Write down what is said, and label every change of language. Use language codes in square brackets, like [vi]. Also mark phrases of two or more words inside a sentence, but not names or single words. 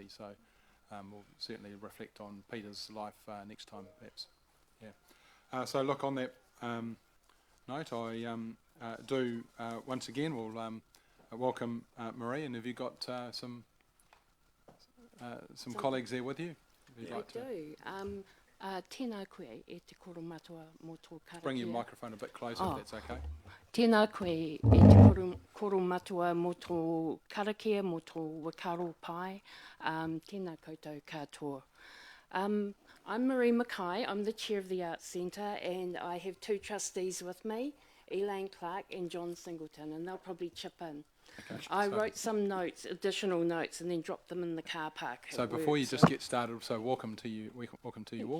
[en] So, we'll certainly reflect on Peter's life next time, perhaps. Yeah. So look, on that note, I do once again will welcome Marie, and have you got some colleagues there with you? If you'd like to do. [mi] Tēnā koe e te koro matua mō tō karakia. [en] bring your microphone a bit closer, if that's okay. [mi] Tēnā koe e te koro matua mō tō karakia, mō tō wakaro pai. Tēnā koutou katoa. [en] I'm Marie Mackay. I'm the chair of the Arts Centre, and I have two trustees with me, Elaine Clark and John Singleton, and they'll probably chip in. Okay. I wrote some notes, additional notes, and then dropped them in the car park. So at before work, you just get started, so welcome to you all.